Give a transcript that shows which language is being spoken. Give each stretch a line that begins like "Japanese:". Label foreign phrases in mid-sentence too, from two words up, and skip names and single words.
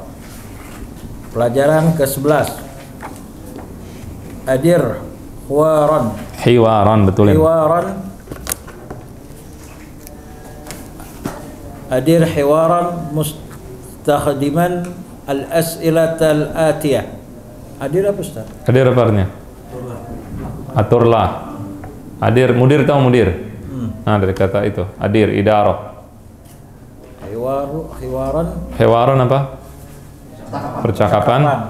Indonesian: Pelajaran ke-11. Adir Hiwaran, betulin.
Arabic: أدر حوارا مستخدما الأسئلة الآتية.
Indonesian: Adir apa Ustaz? Adir apa artinya? Aturlah. Adir, mudir tahu mudir? Nah, dari kata itu, adir, idarah. Hiwaran apa? Percakapan.